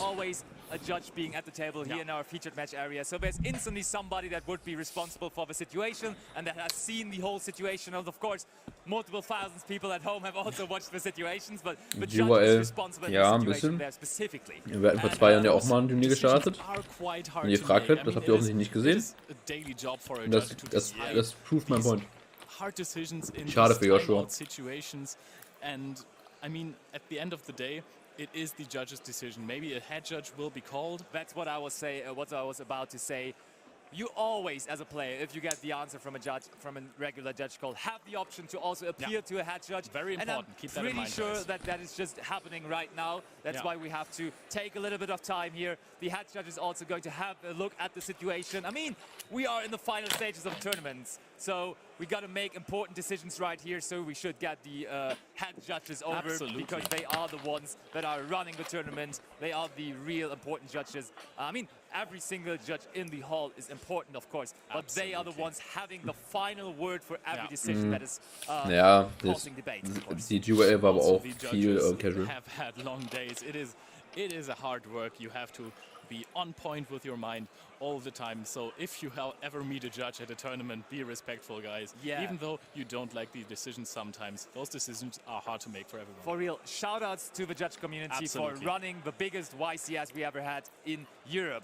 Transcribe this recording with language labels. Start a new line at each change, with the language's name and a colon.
English: Always a judge being at the table here in our featured match area. So there's instantly somebody that would be responsible for the situation and that has seen the whole situation. And of course, multiple thousands of people at home have also watched the situations, but the judge is responsible in the situation there specifically.
German: Wir hatten vor 2 Jahren ja auch mal ein Turnier gestartet. Wenn ihr fragt habt, das habt ihr offensichtlich nicht gesehen. Und das
English: proved my point.
German: Schade für Joshua.
English: And I mean, at the end of the day, it is the judge's decision. Maybe a head judge will be called. That's what I was about to say. You always, as a player, if you get the answer from a judge, from a regular judge call, have the option to also appeal to a head judge. Very important. Keep that in mind. I'm pretty sure that is just happening right now. That's why we have to take a little bit of time here. The head judge is also going to have a look at the situation. I mean, we are in the final stages of tournaments, so we got to make important decisions right here. So we should get the head judges over because they are the ones that are running the tournament. They are the real important judges. I mean, every single judge in the hall is important, of course, but they are the ones having the final word for every decision that is causing debates.
German: Die GWL war aber auch viel casual.
English: Have had long days. It is a hard work. You have to be on point with your mind all the time. So if you ever meet a judge at a tournament, be respectful, guys. Even though you don't like the decisions sometimes, those decisions are hard to make for everyone. For real, shout-outs to the judge community for running the biggest YCS we ever had in Europe.